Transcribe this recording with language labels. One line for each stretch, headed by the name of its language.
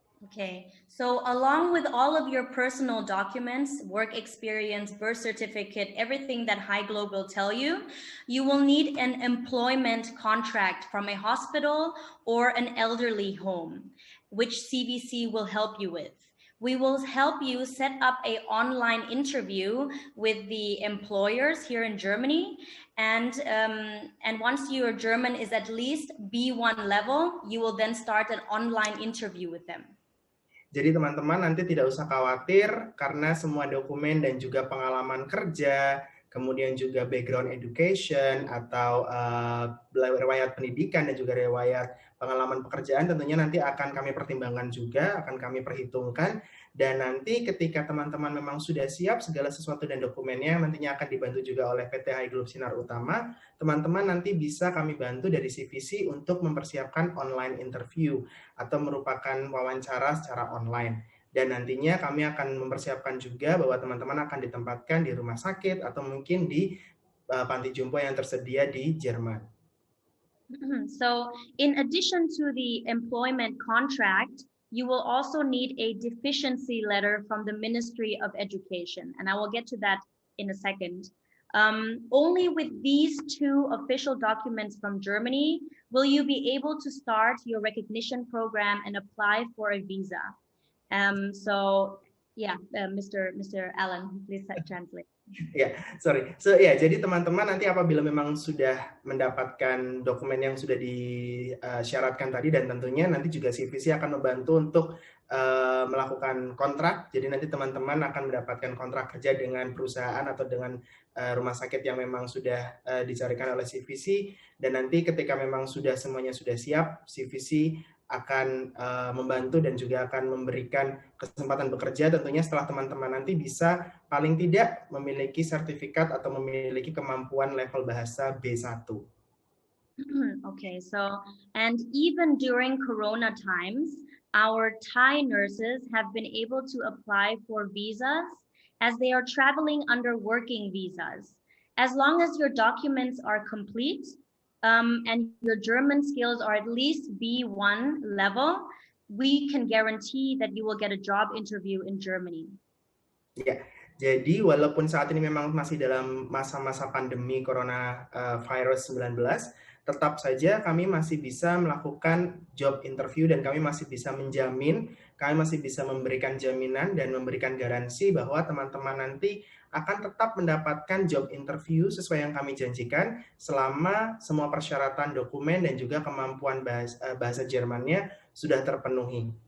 English: Okay, so along with all of your personal documents, work experience, birth certificate, everything that HiGlobe will tell you, you will need an employment contract from a hospital or an elderly home, which CVC will help you with. We will help you set up an online interview with the employers here in Germany. And once your German is at least B1 level, you will then start an online interview with them.
Indonesian: Jadi teman-teman nanti tidak usah khawatir karena semua dokumen dan juga pengalaman kerja, kemudian juga background education atau riwayat pendidikan dan juga riwayat pengalaman pekerjaan tentunya nanti akan kami pertimbangkan juga, akan kami perhitungkan. Dan nanti ketika teman-teman memang sudah siap segala sesuatu dan dokumennya nantinya akan dibantu juga oleh PT HiGlobe Sinar Utama, teman-teman nanti bisa kami bantu dari CVC untuk mempersiapkan online interview atau merupakan wawancara secara online. Dan nantinya kami akan mempersiapkan juga bahwa teman-teman akan ditempatkan di rumah sakit atau mungkin di panti jompo yang tersedia di Jerman.
English: So, in addition to the employment contract, you will also need a deficiency letter from the Ministry of Education, and I will get to that in a second. Only with these two official documents from Germany will you be able to start your recognition program and apply for a visa. So, yeah, Mr. Allen, please translate.
Indonesian: Ya, sorry. So ya, jadi teman-teman nanti apabila memang sudah mendapatkan dokumen yang sudah disyaratkan tadi, dan tentunya nanti juga CVC akan membantu untuk melakukan kontrak. Jadi nanti teman-teman akan mendapatkan kontrak kerja dengan perusahaan atau dengan rumah sakit yang memang sudah dicarikan oleh CVC. Dan nanti ketika memang semuanya sudah siap, CVC akan membantu dan juga akan memberikan kesempatan bekerja tentunya setelah teman-teman nanti bisa paling tidak memiliki sertifikat atau memiliki kemampuan level bahasa B1.
English: Okay, so and even during Corona times, our Thai nurses have been able to apply for visas as they are traveling under working visas. As long as your documents are complete and your German skills are at least B1 level, we can guarantee that you will get a job interview in Germany.
Indonesian: Ya, jadi walaupun saat ini memang masih dalam masa-masa pandemi coronavirus 19, tetap saja kami masih bisa melakukan job interview dan kami masih bisa menjamin, kami masih bisa memberikan jaminan dan memberikan garansi bahwa teman-teman nanti akan tetap mendapatkan job interview sesuai yang kami janjikan selama semua persyaratan dokumen dan juga kemampuan bahasa Jermannya sudah terpenuhi.